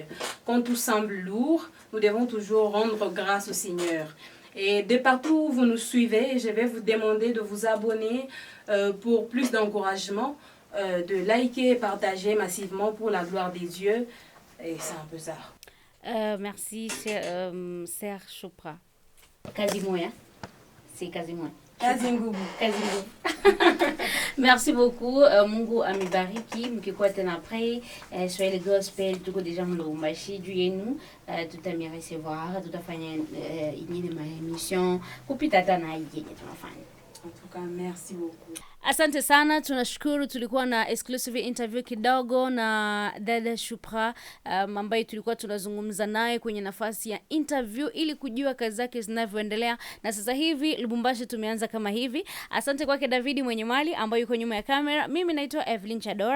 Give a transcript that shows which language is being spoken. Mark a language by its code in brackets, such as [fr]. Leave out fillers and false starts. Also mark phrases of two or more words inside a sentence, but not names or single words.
[fr] Quand tout semble lourd, nous devons toujours rendre grâce au Seigneur. Et de partout où vous nous suivez, je vais vous demander de vous abonner pour plus d'encouragement, de liker et partager massivement pour la gloire des dieux. Et c'est un peu ça. [sw] Merci, Serge Chopra. Kazi moya. C'est kazi moya. Kazi nguvu. Kazi nguvu. [fr] Merci beaucoup. [sw] Mungu amibariki. Mkikuwa tena après Swahili Gospel tuko deja mlumbashi juu yenu, tutamrecevoir, tutafanya ingine ma émission kupita tena yenye tunafanya. [fr] En tout cas, merci beaucoup. [sw] Asante sana, tunashukuru. Tulikuwa na [en] exclusive interview [sw] kidogo na dada Chopra ambaye tulikuwa tunazungumza naye kwenye nafasi ya interview ili kujua kazi zake zinavyoendelea, na sasa hivi Lubumbashi tumeanza kama hivi. Asante kwake Davidi mwenye mali ambaye yuko nyuma ya kamera. Mimi naitwa Evelyn Chadora.